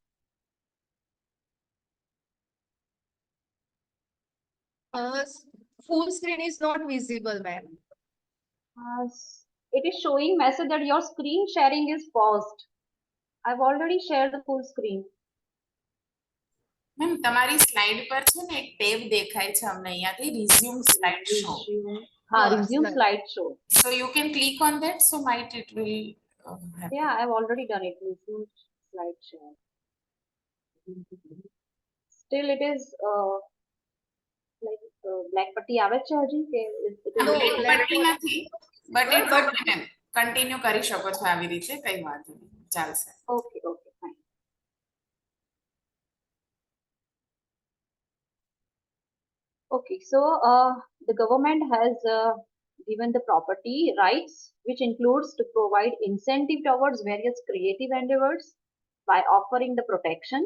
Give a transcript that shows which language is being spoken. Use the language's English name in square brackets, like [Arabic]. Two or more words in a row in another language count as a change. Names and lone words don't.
[English] Full screen is not visible ma'am. It is showing message that your screen sharing is paused. I've already shared the full screen. [Gujarati] મેમ તમારી સ્લાઇડ પર છે ને એક ટેબ દેખાય છે અમને અહીંયાથી, [English] Resume slide show. Resume slideshow. So you can click on that, so might it will happen. Yeah, I've already done it. Resume slideshow. Still it is like black putty [Gujarati] આવે છે હજી કે [English] it is No, બ્લેક black [Gujarati] પટ્ટી [English] pot. નથી, but it's But [Gujarati] ઓકે મેમ, કન્ટિન્યુ કરી શકો છો આવી રીતે, કઈ વાંધો નહીં, ચાલશે. [English] okay, okay, fine. Okay, so the government has given the property rights, which includes to provide incentive towards various creative endeavors by offering the protection.